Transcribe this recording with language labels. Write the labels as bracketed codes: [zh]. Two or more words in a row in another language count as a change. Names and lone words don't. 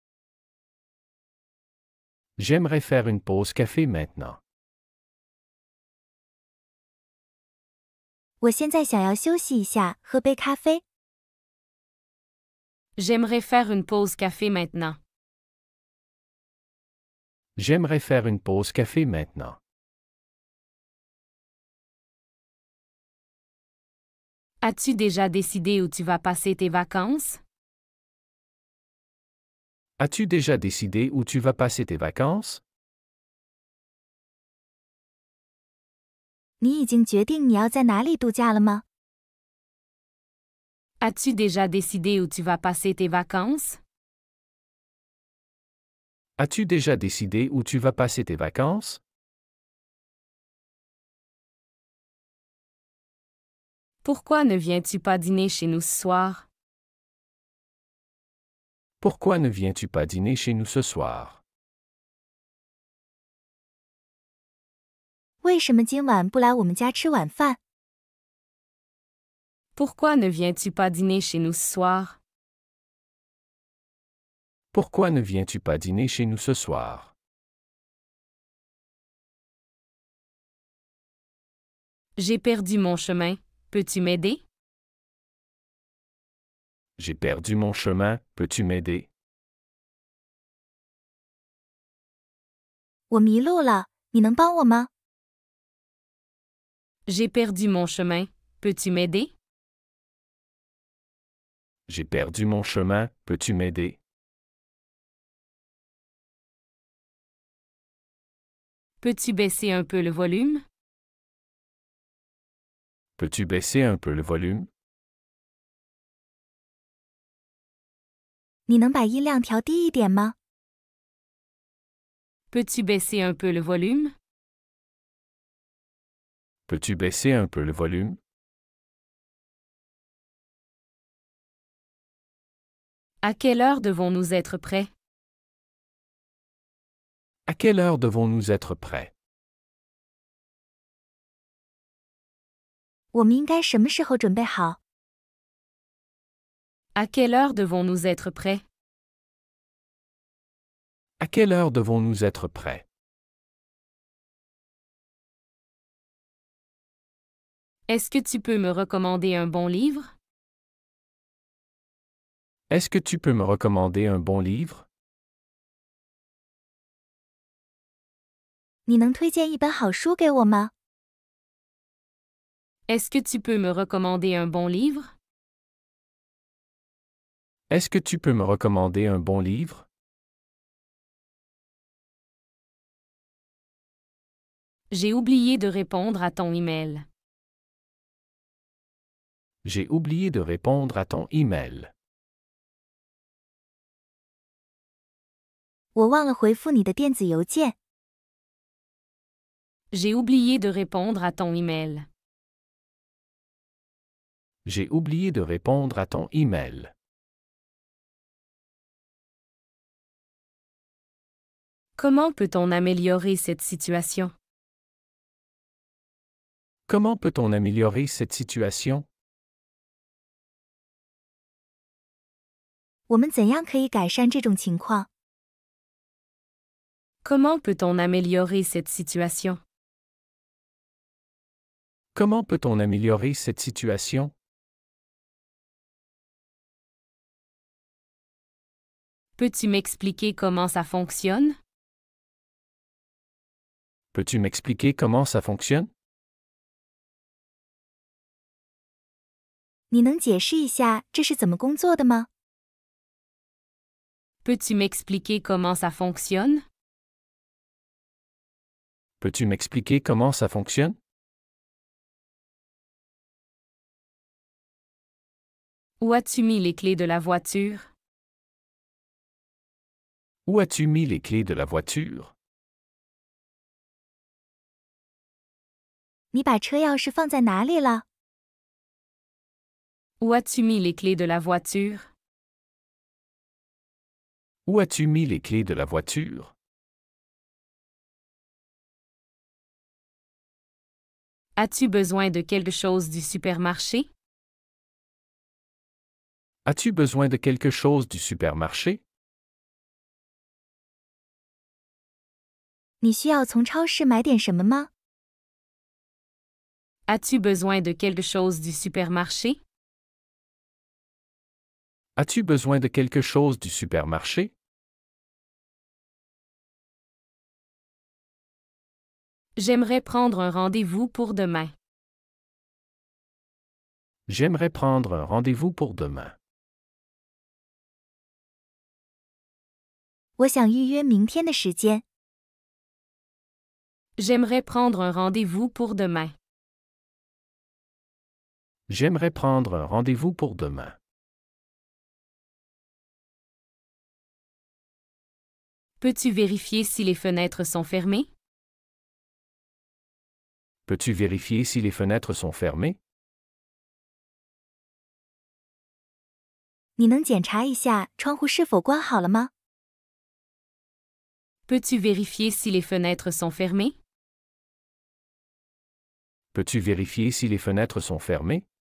[fr] J'aimerais faire une pause café maintenant. [zh] 我现在想要休息一下，喝杯咖啡。 [fr] J'aimerais faire une pause café maintenant. J'aimerais faire une pause café maintenant. As-tu déjà décidé où tu vas passer tes vacances? As-tu déjà décidé où tu vas passer tes vacances? [zh] 你已经决定你要在哪里度假了吗？ [fr] As-tu déjà décidé où tu vas passer tes vacances? As-tu déjà décidé où tu vas passer tes vacances? Pourquoi ne viens-tu pas dîner chez nous ce soir? Pourquoi ne viens-tu pas dîner chez nous ce soir? [zh] 为什么今晚不来我们家吃晚饭？ [fr] Pourquoi ne viens-tu pas dîner chez nous ce soir? Pourquoi ne viens-tu pas dîner chez nous ce soir? J'ai perdu mon chemin. Peux-tu m'aider? J'ai perdu mon chemin, peux-tu m'aider? [zh] 我迷路了，你能帮我吗？ [fr] J'ai perdu mon chemin. Peux-tu m'aider? J'ai perdu mon chemin, peux-tu m'aider? Peux-tu baisser un peu le volume? Peux-tu baisser un peu le volume? [zh] 你能把音量调低一点吗？ [fr] Peux-tu baisser un peu le volume? Peux-tu baisser un peu le volume? À quelle heure devons-nous être prêts? À quelle heure devons-nous être prêts? [zh] 我们应该什么时候准备好？ [fr] À quelle heure devons-nous être prêts? À quelle heure devons-nous être prêts? Est-ce que tu peux me recommander un bon livre? Est-ce que tu peux me recommander un bon livre? [zh] 你能推荐一本好书给我吗？ [fr] Est-ce que tu peux me recommander un bon livre? Est-ce que tu peux me recommander un bon livre? J'ai oublié de répondre à ton email. J'ai oublié de répondre à ton email. [zh] 我忘了回复你的电子邮件。 [fr] J'ai oublié de répondre à ton email. J'ai oublié de répondre à ton email. Comment peut-on améliorer cette situation? Comment peut-on améliorer cette situation? [zh] 我们怎样可以改善这种情况？ [fr] Comment peut-on améliorer cette situation? Comment peut-on améliorer cette situation? Peux-tu m'expliquer comment ça fonctionne? Peux-tu m'expliquer comment ça fonctionne? [zh] 你能解释一下这是怎么工作的吗？ [fr] Peux-tu m'expliquer comment ça fonctionne? Peux-tu m'expliquer comment ça fonctionne? Où as-tu mis les clés de la voiture? Où as-tu mis les clés de la voiture? [zh] 你把车钥匙放在哪里了？ [fr] Où as-tu mis les clés de la voiture? Où as-tu mis les clés de la voiture? As-tu besoin de quelque chose du supermarché? As-tu besoin de quelque chose du supermarché? [zh] 你需要从超市买点什么吗？ [fr] As-tu besoin de quelque chose du supermarché? As-tu besoin de quelque chose du supermarché? J'aimerais prendre un rendez-vous pour demain. J'aimerais prendre un rendez-vous pour demain. [zh] 我想预约明天的时间。 [fr] J'aimerais prendre un rendez-vous pour demain. J'aimerais prendre un rendez-vous pour demain. Peux-tu vérifier si les fenêtres sont fermées? Peux-tu vérifier si les fenêtres sont fermées? [zh] 你能检查一下窗户是否关好了吗？ [fr] Peux-tu vérifier si les fenêtres sont fermées? Peux-tu vérifier si les fenêtres sont fermées?